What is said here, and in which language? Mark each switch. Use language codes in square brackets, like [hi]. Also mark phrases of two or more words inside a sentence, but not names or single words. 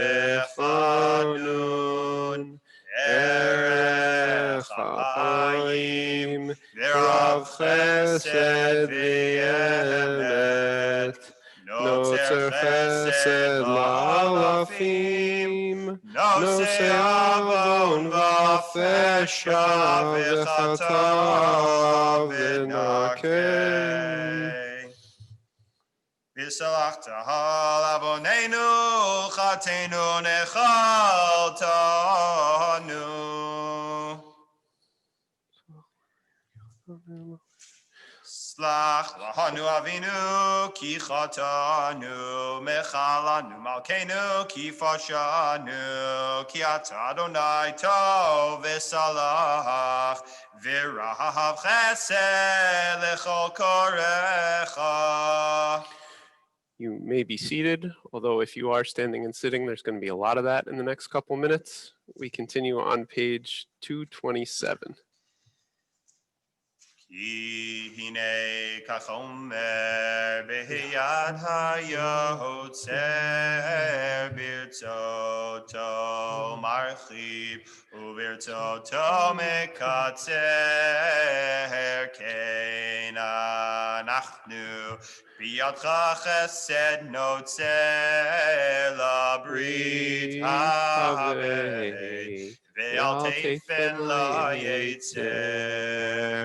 [he] וחנון ארך אפים ורב חסד ואמת נצר חסד לאלפים נשא עון ופשע וחטאה ונקה. וסלחת לעוננו חטאתנו ונחלתנו. סלח לנו אבינו כי חטאנו מחל לנו מלכנו כי פשענו כי אתה אדני טוב וסלח ורב חסד לכל קראיך. [en] You may be seated, although if you are standing and sitting, there's going to be a lot of that in the next couple minutes. We continue on page 227. [he] כי הנה כחמר ביד היוצר ברצותו מרחיב וברצותו מקצר כן אנחנו בידך חסד נצר לברית הבט ואל תפן ליצר.